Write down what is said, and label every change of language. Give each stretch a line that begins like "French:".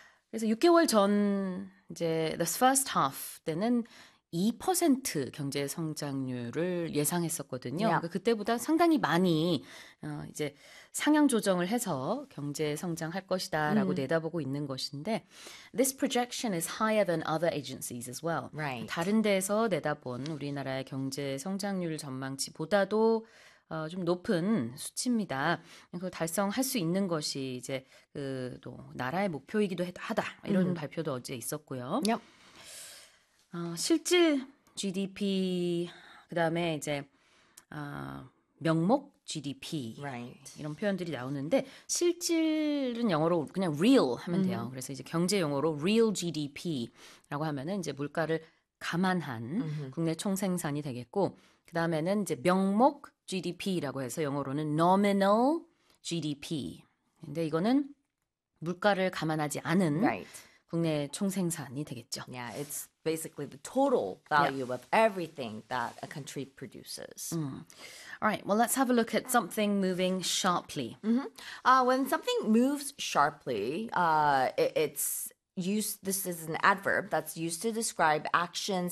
Korean: 그래서 6개월 전 이제
English: the first half
Korean: 때는 2% 경제 성장률을 예상했었거든요.
English: Yeah.
Korean: 그러니까 그때보다 상당히 많이 이제 상향 조정을 해서 경제 성장할 것이다 라고 내다보고 있는 것인데
English: This projection is higher than other agencies as well. Right.
Korean: 다른 데서 내다본 우리나라의 경제 성장률 전망치보다도 좀 높은 수치입니다. 그 달성할 수 있는 것이 이제 그 또 나라의 목표이기도 하다 이런 발표도 어제 있었고요.
English: Yep.
Korean: 실질 GDP 그다음에 이제 명목 GDP
English: right.
Korean: 이런 표현들이 나오는데 실질은 영어로 그냥 real 하면 돼요. 그래서 이제 경제 용어로 real GDP라고 하면은 이제 물가를 감안한 국내 총생산이 되겠고 그다음에는 이제 명목 GDP라고 해서 영어로는 nominal GDP. 근데 이거는 물가를 감안하지 않은
English: right.
Korean: 국내 총생산이 되겠죠.
English: Yeah, it's basically the total value yeah. of everything that a country produces. All right, well, let's have a look at something moving sharply. When something moves sharply, it's used, this is an adverb that's used to describe actions.